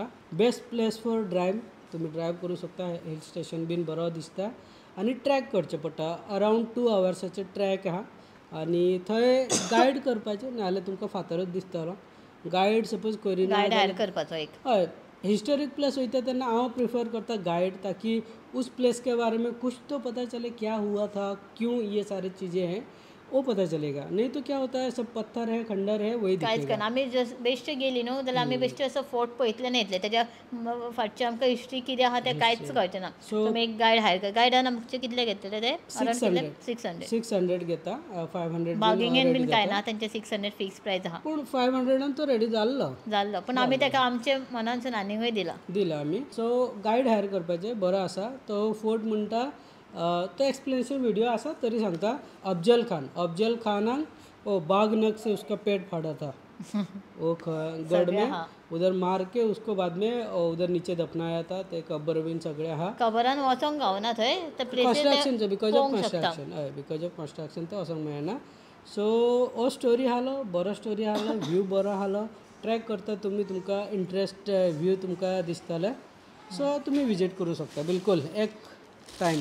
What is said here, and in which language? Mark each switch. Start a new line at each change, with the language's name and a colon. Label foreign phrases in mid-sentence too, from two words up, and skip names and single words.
English: best place for drive.
Konkani: तुमी ड्रायव्ह करूं शकता.
English: hill station
Konkani: बीन बरो दिसता आनी ट्रॅक करचें पडटा.
English: around 2 hours
Konkani: ट्रॅक आहा आनी थंय गायड करपाचें, नाजाल्यार तुमकां फातरच दिसतलो. गायड सपोज करिना, गायड हायर करपाचो एक. हय, हिस्टोरिक प्लेस वयता तेन्ना हांव प्रिफर करता गाइड,
Hindi: ताकि उस प्लेस के बारे में कुछ तो पता चले, क्या हुआ था, क्यों ये सारी चीज़ें हैं वो पता चलेगा. नहीं तो क्या होता है सब पत्थर है, खंडर है, वही
Konkani: कांयच करना. आमी जस्ट बेश्टे गेली न्हू जाल्यार आमी बेश्टे असो फोर्ट पळयतले न्हयतले, तेज्या फाटचे आमकां हिस्ट्री कितें आहा तें कांयच कळचें ना. सो आमी एक गायड हायर कर. गायडान आमचे कितले घेतले ते? 600 घेता. 500 बार्गेनिंग बीन काय ना, तेंचे 600
English: fix price
Konkani: आहा. पूण 500 तो रेडी जाल्लो. पूण आमी तेका आमचे मनानसून आनीकूय दिला आमी. सो गायड हायर करपाचें. बरो आसा तो फोर्ट म्हणटा. तो
English: explanation video
Konkani: आसा तरी सांगता.
Hindi: अफजल खानाक बाघ नख से उसका पेट फाड़ा था. वो गढ़ में उधर मार के उसको बाद में उधर नीचे दफनाया था.
Konkani: ते कबर बीन सगळे आहा. कबरान वचोंक गावना थंय.
English: construction because of construction
Konkani: ते वचोंक मेळना. सो हो स्टोरी आहालो, बरो स्टोरी आहालो, व्यू बरो आहालो. ट्रॅक करता तुमी, तुमकां इंट्रस्ट व्यू तुमकां दिसतले. सो तुमी विजीट करूं शकता बिलकुल एक टायम.